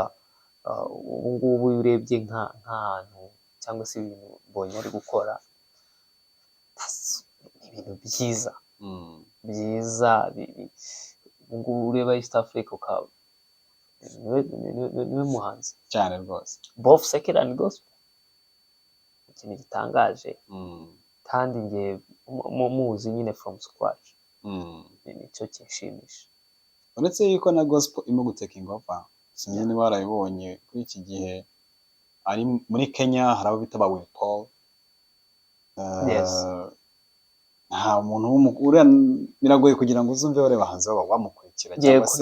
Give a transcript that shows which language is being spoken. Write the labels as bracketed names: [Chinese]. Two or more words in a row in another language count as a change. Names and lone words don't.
[Kinyarwanda] Ubu ngubu urebye nk'ahantu cyangwa se ibintu mbonye ari gukora ibintu byiza ubu ngubu ureba East Africa niwe muhanzi cyane rwose [English] both secular and gospel, [Kinyarwanda] ikintu gitangaje kandi nge muzi nyine [English] from scratch [Kinyarwanda] nicyo kinshimisha. uretse yuko na gospel irimo gutekinga over, sinzi niba warabibonye kuri iki gihe ari muri Kenya hari abo bita ba Will Paul. Nta muntu biragoye kugira ngo uzumve bare bahanze baba bamukurikira cyangwa se